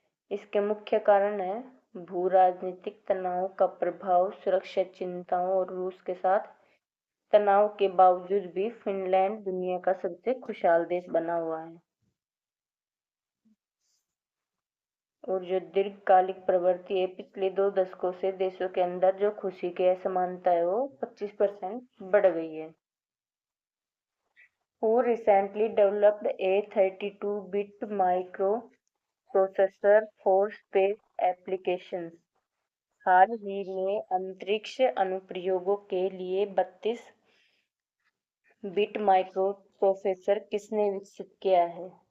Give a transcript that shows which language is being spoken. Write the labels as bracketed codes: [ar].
[hi] इसके मुख्य कारण है भू राजनीतिक तनाव का प्रभाव, सुरक्षा चिंताओं और रूस के साथ तनाव के बावजूद भी फिनलैंड दुनिया का सबसे खुशहाल देश बना हुआ है। और जो दीर्घकालिक प्रवृत्ति है, पिछले 2 दशकों से देशों के अंदर जो खुशी की असमानता है वो 25% बढ़ गई है। [en] Who recently developed a 32-bit microprocessor for space applications? [hi] हाल ही में अंतरिक्ष अनुप्रयोगों के लिए 32 बिट माइक्रोप्रोसेसर किसने विकसित किया है?